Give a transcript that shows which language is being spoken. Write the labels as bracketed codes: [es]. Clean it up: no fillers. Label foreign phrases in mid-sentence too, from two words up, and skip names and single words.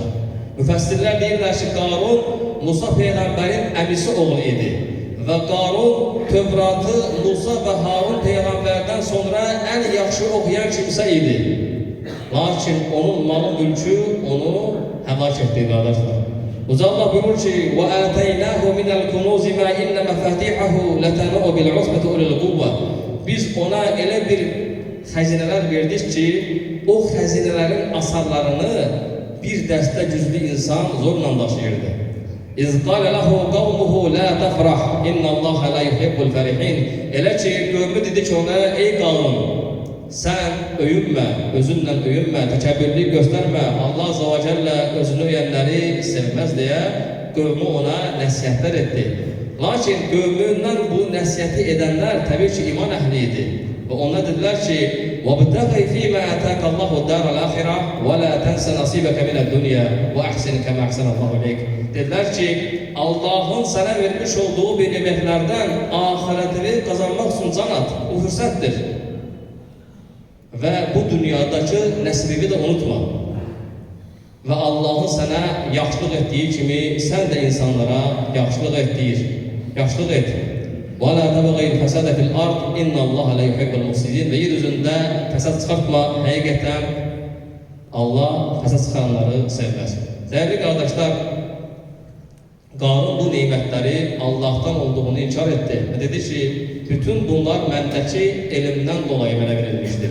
[az] Müfəssirlər deyirlər ki, Qarun Musa Peyğəmbərin əmisi oğlu idi. Və Qarun Tövratı Musa və Harun Peyğəmbərdən sonra ən yaxşı oxuyan kimsə idi. Lakin onun malı mülkü onu həlak etdi, qardaşlar. Uca Allah buyurur ki, [ar] وَآتَيْنَاهُ مِنَ الْكُنُوزِ مَا إِنَّ مَفَاتِحَهُ لَتَنُؤُ بِالْعُصْبَةِ أُولِي الْقُوَّةِ. [az] Biz ona elə bir xəzinələr verdik ki, o xəzinələrin asarlarını bir dəstə güclü insan zorla daşıyırdı. [ar] إذ قال له قومه لا تفرح إن الله لا يحب الفرحين. [az] Elə ki, qövmü dedi ki ona, ey qavm, sən öyünmə, özünlə öyünmə, təkəbbürlük göstərmə, Allah [ar] عز وجل [az] özünü öyənləri sevməz deyə qövmü ona nəsihətlər etdi. Lakin qövmündən bu nəsihəti edənlər təbii ki, iman əhli idi. Və ona dedilər ki, [ar] وَبْتَغِي فِي مَا أَتَاكَ اللّٰهُ الدَّارَ الْآخِرَةِ وَلَا تَنْسَ نَصِيبَكَ مِنَ الدُّنْيَا وَأَحْسِنْ كَمَا أَحْسَنَ اللّٰهُ إِلَيْكَ. [az] Dedilər ki, Allah'ın sənə vermiş olduğu bir eməklərdən ahirətini qazanmaq üçün can at, bu fürsətdir. Və bu dünyadakı nəsibini də unutma. Və Allah'ın sənə yaxşılıq etdiyi kimi sən də insanlara yaxşılıq et. [ar] وَلَا تَبَغَيْ الْفَسَادَ فِي الْأَرْضِ إِنَّ اللّٰهَ لَا يُحِبُّ الْمُفْسِدِينَ. [az] Və yer üzündə fəsad çıxartma, həqiqətən Allah fəsad çıxaranları sevməz. Dəyərli qardaşlar, Qarun bu neymətləri Allah'tan olduğunu inkar etdi. Və dedi ki, bütün bunlar məndəki elimdən dolayı mənə verilmişdir.